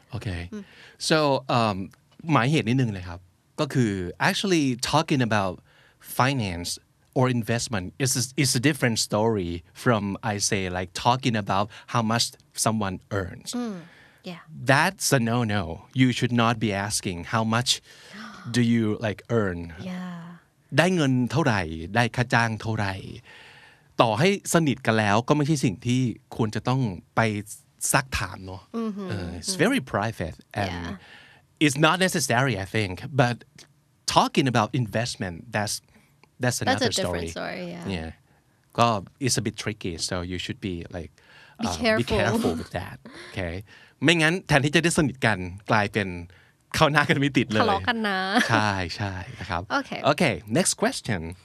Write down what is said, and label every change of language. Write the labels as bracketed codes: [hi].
[en] Okay so [th] หมายเหตุนิดนึงเลยครับก็คือ [en] actually talking about finance or investment is a different story from I say like talking about how much someone earns Yeah. that's a no you should not be asking how much do you like earn Yeah. [th] ได้เงินเท่าไหร่ได้ค่าจ้างเท่าไหร่ต่อให้สนิทกันแล้วก็ไม่ใช่สิ่งที่ควรจะต้องไปซักถามเนาะ [en] it's very private and it's not necessary I think but talking about investment that's That's another a different story. Yeah. ก็ it's a bit tricky so you should be like Be careful. with that okay [th] ไม่งั้นแทนที่จะได้สนิทกันกลายเป็นเข้าหน้ากันไม่ติดเลย ทะเลาะกันนะ ใช่นะครับ [en] okay next question